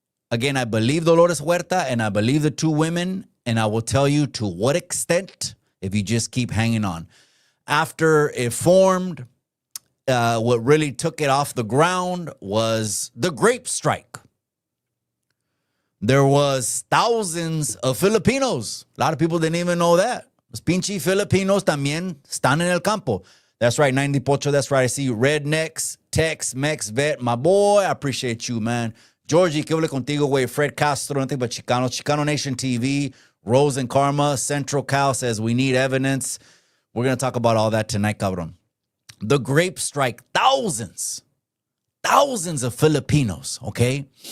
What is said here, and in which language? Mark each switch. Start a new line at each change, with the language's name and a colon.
English: Again, I believe Dolores Huerta and I believe the two women, and I will tell you to what extent if you just keep hanging on. After it formed, what really took it off the ground was the grape strike. There was thousands of Filipinos. A lot of people didn't even know that.
Spanish: Los pinche Filipinos también están en el campo.
English: That's right, 98. That's right. I see you. Rednecks, Tex, Mex, Vet. My boy, I appreciate you, man. Georgie,
Spanish: que hable contigo, güey.
English: Fred Castro, nothing but Chicano. Chicano Nation TV. Rose and Karma. Central Cal says we need evidence. We're going to talk about all that tonight, cabrón. The grape strike. Thousands of Filipinos, okay?